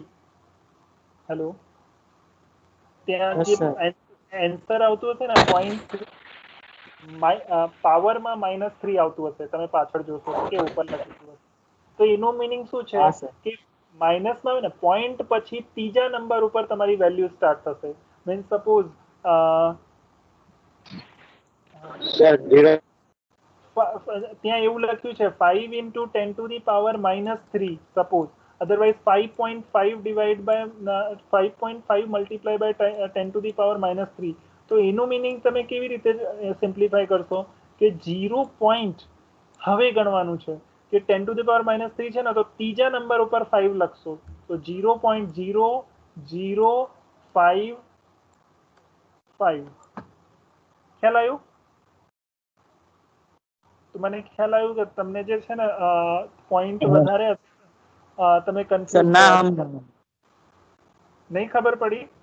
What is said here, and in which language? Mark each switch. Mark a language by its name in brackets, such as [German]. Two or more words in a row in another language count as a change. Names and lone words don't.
[Gujarati] હેલો, ત્યાં જે આન્સર આવતું હશે ને પાવરમાં -3 આવતું હશે, તમે પાછળ જોશો કે ઉપર લખેલું હશે. તો એનો મીનિંગ શું છે કે માઇનસમાં આવે ને પોઈન્ટ પછી ત્રીજા નંબર ઉપર તમારી વેલ્યુ સ્ટાર્ટ થશે. મીન્સ સપોઝ ત્યાં એવું લખ્યું છે [English] 5 into 10 to the power -3 [Gujarati] સપોઝ, અધરવાઇઝ 5.5 [English] divide by [Gujarati] 5.5 [English] multiply by 10 to the power -3. [Gujarati] તો એનું મિનિંગ તમે કેવી રીતે સિમ્પ્લિફાય કરશો કે 0 પોઈન્ટ હવે ગણવાનું છે કે [English] 10 to the power -3 [Gujarati] છે ને, તો ત્રીજા નંબર ઉપર 5 લખશો, તો 0.005. ખ્યાલ આવ્યું? તો મને ખ્યાલ આવ્યું કે તમને જે છે ને પોઈન્ટ વધારે તમે કન્ફ્યુઝ નહીં ખબર પડી?